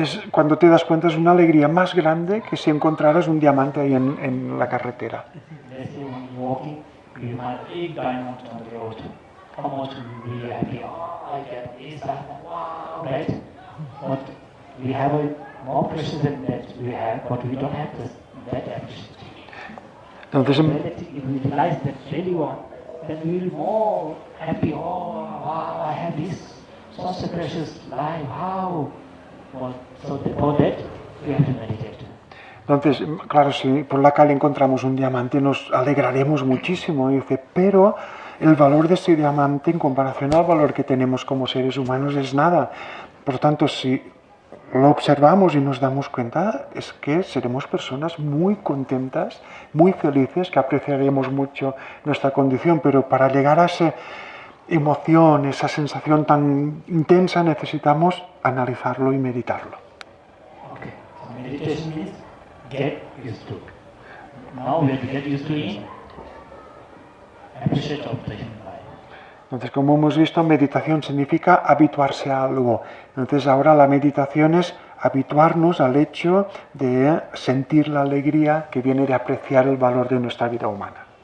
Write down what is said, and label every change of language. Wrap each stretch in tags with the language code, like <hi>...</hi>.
<es>Cuando te das cuenta es una alegría más grande que si encontraras un diamante ahí en la carretera.</es> <en>Let's say when you're walking, you find a big diamond on the road. How much will you be happy? Oh, I get this diamond, wow, right? But we have a more precious than that we have, but we don't have that appreciation.</en> <es>Entonces,</es> <en>If we realize that really one, then we will be more happy. Oh, wow, I have this. such a precious life. How? Well, so for that, we have to meditate.</en> <es>Entonces, claro, si por la calle encontramos un diamante nos alegraremos muchísimo, dice, pero el valor de ese diamante en comparación al valor que tenemos como seres humanos es nada. Por lo tanto, si lo observamos y nos damos cuenta, es que seremos personas muy contentas, muy felices, que apreciaremos mucho nuestra condición, pero para llegar a esa emoción, esa sensación tan intensa, necesitamos analizarlo y meditarlo.</es> <en>Okay. So meditation means get used to. Now when you get used to it, appreciate of the human life.</en> <es>Entonces, como hemos visto, meditación significa habituarse a algo. Entonces, ahora la meditación es habituarnos al hecho de sentir la alegría que viene de apreciar el valor de nuestra vida humana.</es>